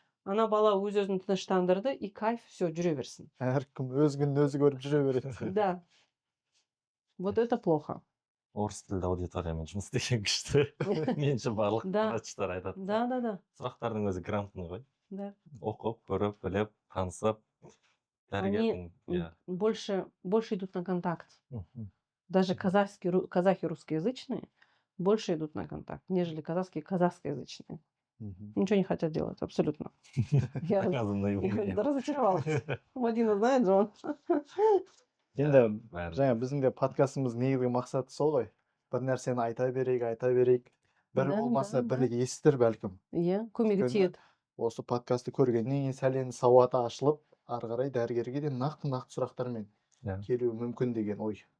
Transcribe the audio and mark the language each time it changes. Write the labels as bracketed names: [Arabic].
[Kazakh] Ана бала өз-өзін тыныштандырды, [Russian] и кайф, все, [Kazakh] жүре берсін. Әркім өз күнін өзі көріп жүре береді. [Russian] Да. Вот это плохо. [Kazakh] Орыс тілді аудиториямен жұмыс істеген күшті. Менше барлық врачтар айтады. [Russian] Да. [Kazakh] Сұрақтардың өзі грамотный ғой. [Russian] Да. [Kazakh] Оқып, көріп, біліп, танысып. [Russian] Они больше идут на контакт. Даже казахи русскоязычные больше идут на контакт, нежели казахскоязычные. Ничего не хотят делать, абсолютно. Я разочаровалась. Мадина знает же он. [Kazakh] Енді жаңа біздің де подкастымыз негізгі мақсаты сол ғой. Бір нәрсені айта берейік. Бір болмаса бірі естір бәлкім. Иә, көмегі тиеді. Осы подкасты көргеннен кейін сәл енді сауаты ашылып, ары қарай дәрігерге де нақты сұрақтармен келуі мүмкін деген ой.